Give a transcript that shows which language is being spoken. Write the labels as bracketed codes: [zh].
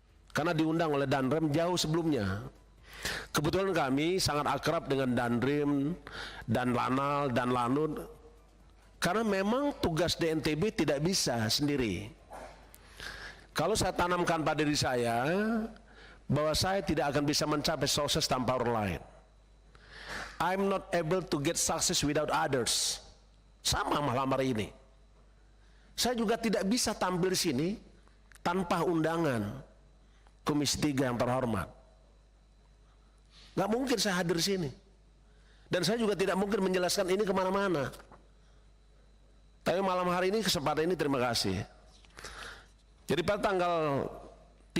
[id] Karena diundang oleh Danrem jauh sebelumnya. Kebetulan kami sangat akrab dengan Danrim, Dan Lanal, Dan Lanut, karena memang tugas DNTB tidak bisa sendiri. Kalau saya tanamkan pada diri saya bahwa saya tidak akan bisa mencapai sukses tanpa orang lain. [en] I'm not able to get success without others. [id] Sama malam hari ini. Saya juga tidak bisa tampil di sini tanpa undangan Komisi 3 yang terhormat. Gak mungkin saya hadir di sini. Dan saya juga tidak mungkin menjelaskan ini kemana-mana. Tapi malam hari ini, kesempatan ini terima kasih. Jadi pada tanggal 3